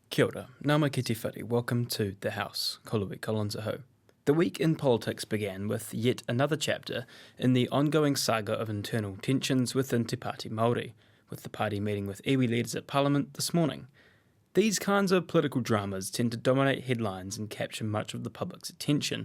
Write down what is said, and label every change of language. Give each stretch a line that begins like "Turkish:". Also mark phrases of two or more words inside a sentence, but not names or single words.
Māori: Kia ora, nama ki te whare,
English: welcome to The House, Kolui Kolonzaho. The week in politics began with yet another chapter in the ongoing saga of internal tensions within Te Pāti Māori, with the party meeting with iwi leaders at Parliament this morning. These kinds of political dramas tend to dominate headlines and capture much of the public's attention.